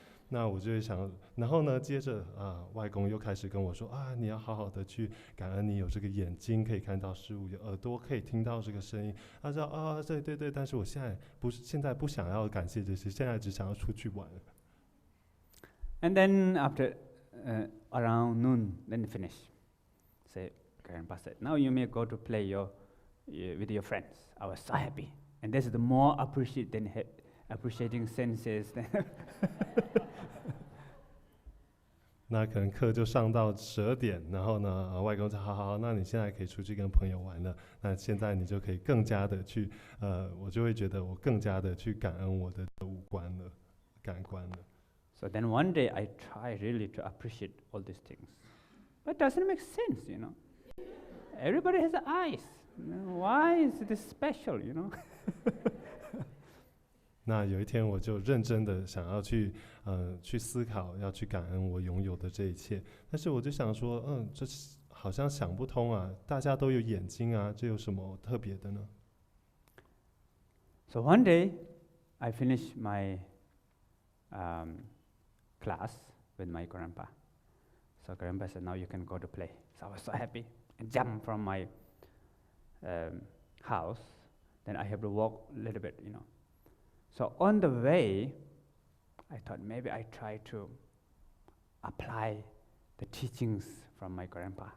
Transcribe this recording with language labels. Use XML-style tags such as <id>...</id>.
<zh>那我就会想，然后呢，接着外公又开始跟我说你要好好的去感恩你有这个眼睛可以看到事物，有耳朵可以听到这个声音。他说对，但是我现在不想要感谢这些，现在只想要出去玩。</zh> <en>And then after around noon, then finish. Say, Grandpa said, now you may go to play with your friends. I was so happy, and this is the more appreciating senses.</en> <zh>那可能课就上到12点，然后呢，外公说好，那你现在可以出去跟朋友玩了。那现在你就可以更加的去，我就会觉得我更加的去感恩我的五官了，感官了。</zh> <en>So then one day I try really to appreciate all these things, but it doesn't make sense, Everybody has eyes. Why is this special,</en> <zh>那有一天我就认真的想要去思考，要去感恩我拥有的这一切。但是我就想说，这好像想不通啊，大家都有眼睛啊，这有什么特别的呢？</zh> <en>So one day I finished my class with my grandpa. So grandpa said, now you can go to play. So I was so happy and jumped from my house. Then I have to walk a little bit, So on the way, I thought maybe I try to apply the teachings from my grandpa.</en>